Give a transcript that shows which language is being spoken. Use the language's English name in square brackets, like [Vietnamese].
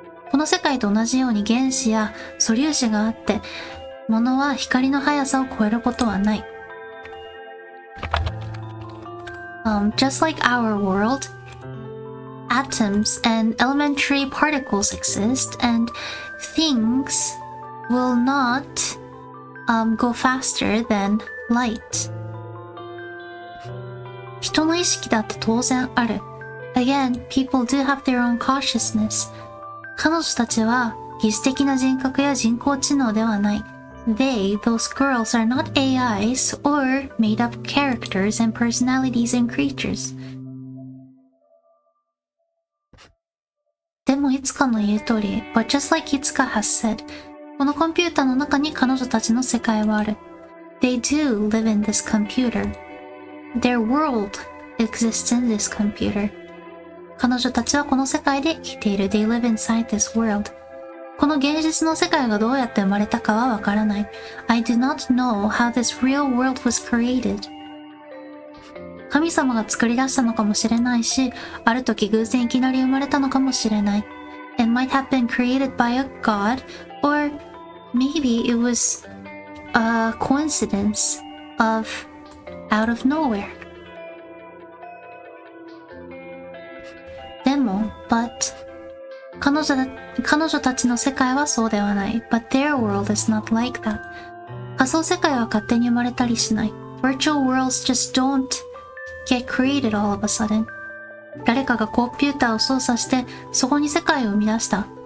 [Japanese] この世界と同じように原子や素粒子があって、物は光の速さを超えることはない。 [English] Just like our world, atoms and elementary particles exist, and things will not、go faster than light. [Japanese] 人の意識だって当然ある。 [English] Again, people do have their own consciousness. [Japanese] 彼女たちは疑似的な人格や人工知能ではない。 [English] They, those girls, are not AIs or made-up characters and personalities and creatures. [Japanese] でもいつかの言う通り、 [English] but just like Itsuka has said, [Japanese] このコンピューターの中に彼女たちの世界はある。 [English] They do live in this computer. Their world exists in this computer. [Japanese] 彼女たちはこの世界で生きている。 [English] They live inside this world. [Japanese] この現実の世界がどうやって生まれたかはわからない。 [English] I do not know how this real world was created. [Japanese] 神様が作り出したのかもしれないし、ある時偶然いきなり生まれたのかもしれない。 [English] It might have been created by a god, or maybe it was a coincidence of out of nowhere. [Japanese] でも、 [English] but [Japanese] 彼女たちの世界はそうではない。 [English] But their world is not like that. [Japanese] 仮想世界は勝手に生まれたりしない。 [English] Virtual worlds just don't get created all of a sudden. [Japanese] 誰かがコンピューターを操作してそこに世界を生み出した。